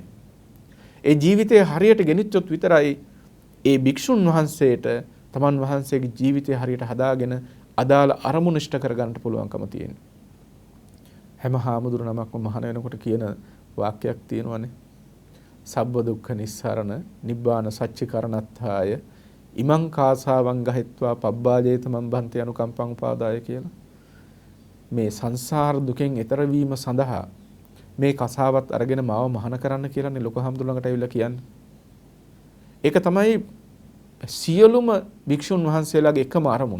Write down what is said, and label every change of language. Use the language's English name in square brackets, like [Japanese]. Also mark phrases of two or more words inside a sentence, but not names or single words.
[Sinhala] ඒ ජීවිතය හරියට ගෙනිච්චොත් විතරයි ඒ භික්ෂුන් වහන්සේට තමන් වහන්සේගේ ජීවිතය හරියට හදාගෙන අදාළ අරමුණු ඉෂ්ට කරගන්නට පුළුවන්කම තියෙනවා. හැම හාමුදුරු නමක්ම මහාන වෙනකොට කියන වාක්‍යයක් තියෙනවානේ. [Pali] සබ්බ දුක්ඛ නිස්සරණ නිබ්බාන සච්චිකරණත්ථාය ඉමං කාසාවං ගහෙත්වා පබ්බාජේත මම් බන්ති අනුකම්පං උපාදාය කියලා. [Sinhala] මේ සංසාර දුකෙන් එතර වීම සඳහා මේ කසාවත් අරගෙන මාව මහාන කරන්න කියලානේ ලොකු හාමුදුරුවන්ට ඇවිල්ලා කියන්නේ. ඒක තමයි සියලුම භික්ෂුන් වහන්සේලාගේ එකම අරමුණ.